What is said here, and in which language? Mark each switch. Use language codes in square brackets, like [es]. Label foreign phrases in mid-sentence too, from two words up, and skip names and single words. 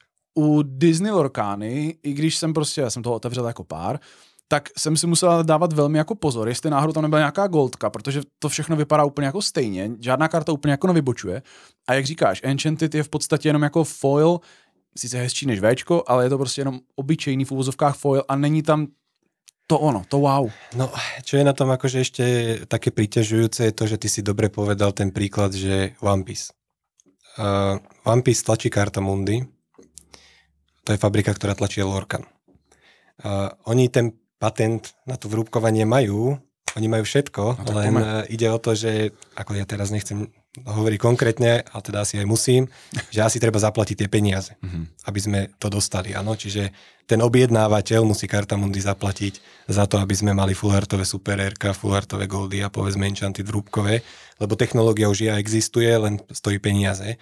[cs] U Disney Lorcany, i když jsem prostě, já jsem toho otevřel jako pár, tak jsem si musel dávat velmi jako pozor, jestli náhodou tam nebyla nějaká goldka, protože to všechno vypadá úplně jako stejně, žádná karta úplně jako nevybočuje. A jak říkáš, Enchanted je v podstatě jenom jako foil, sice hezčí než Včko, ale je to prostě jenom obyčejný v úvozovkách foil a není tam to ono, to wow. No, [sk] čo je na tom akože ešte také priťažujúce je to, že ty si dobre povedal ten príklad, že One Piece. One Piece tlačí Cartamundi, to je fabrika, ktorá tlačí Lorcan. Oni ten patent na to vrúbkovanie majú, oni majú všetko, no, len ide o to, že, ako ja teraz nechcem hovoriť konkrétne, ale teda asi aj musím, že asi treba zaplatiť tie peniaze, aby sme to dostali, áno, čiže ten objednávateľ musí Cartamundi zaplatiť za to, aby sme mali fullartové Super Rka, fullartové Goldy a povedzme enchanted vrúbkové, lebo technológia už existuje, len stojí peniaze.